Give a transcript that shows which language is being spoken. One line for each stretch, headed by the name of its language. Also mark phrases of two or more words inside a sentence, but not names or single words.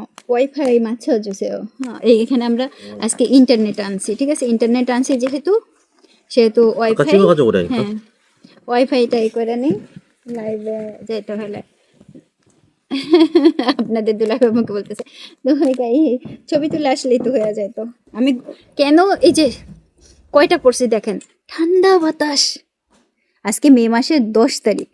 Korean: ওয়াইফাই 맞춰주세요.
Bangla: এখানে আমরা আজকে ইন্টারনেট আনছি, ঠিক আছে? ইন্টারনেট আনছি যেহেতু সেহেতু
Korean: 아까 ওয়াইফাই, 찍어가지고 오라니까.
Bangla: হ্যাঁ ওয়াইফাইটা ই করে নিই, লাইভে যেতে হলে আপনাদের দুলাভাই মুখে বলতেছে দুলাভাই ছবি তুলে আসলেই তো হয়ে যায়। তো আমি কেন এই যে কয়টা পড়ছি দেখেন, ঠান্ডা বাতাস। আজকে মে মাসের 10 তারিখ।